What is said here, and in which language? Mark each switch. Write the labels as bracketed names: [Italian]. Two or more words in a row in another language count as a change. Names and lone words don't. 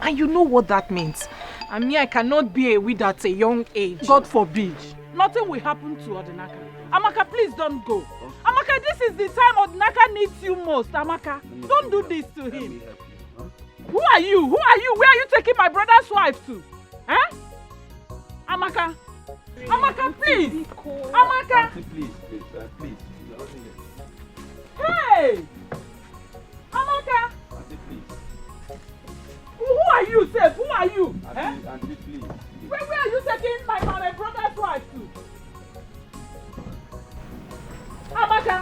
[English] And you know what that means. I mean, I cannot be a widow at a young age. God forbid. Nothing will happen to Odinaka. Amaka, please don't go. Amaka, this is the time Odinaka needs you most. Amaka, don't do this to him. Who are you? Who are you? Where are you taking my brother's wife to? Eh? Amaka. Amaka, please. Amaka. Auntie, please. Hey! Amaka! Auntie, please. Who are you, Seth? Who are you? Auntie, please. Where are you taking my brother's wife to? Amaka!